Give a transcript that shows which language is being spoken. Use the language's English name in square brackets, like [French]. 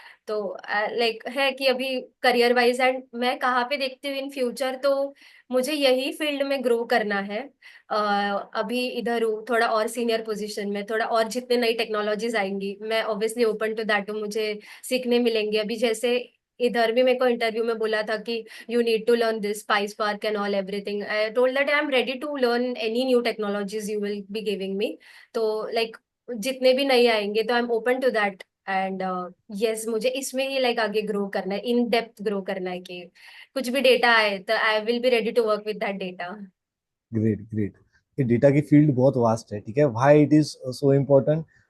[Hindi] तो लाइक है कि अभी करियर वाइज एंड मैं कहाँ पे देखती हूँ इन फ्यूचर, तो मुझे यही फील्ड में ग्रो करना है। अभी इधर हूँ थोड़ा और सीनियर पोजीशन में, थोड़ा और जितने नई टेक्नोलॉजीज आएंगी मैं ऑब्वियसली [English] open to that [Hindi] हूँ, मुझे सीखने मिलेंगे। अभी जैसे इधर भी मेरे को इंटरव्यू में बोला था कि [English] you need to learn this PySpark and all everything. I told that I am ready to learn any new technologies you will be giving me. [Hindi] तो like जितने भी नए आएंगे तो [English] I am open to that. [Hindi] And yes, मुझे इसमें ही like आगे grow करना है, इन डेप्थ ग्रो करना है कि कुछ भी डेटा आए तो [English] I will be ready to work with that data. [Hindi] Great great. ये डेटा की फील्ड बहुत वास्ट है, ठीक है। [English] Why it is so important?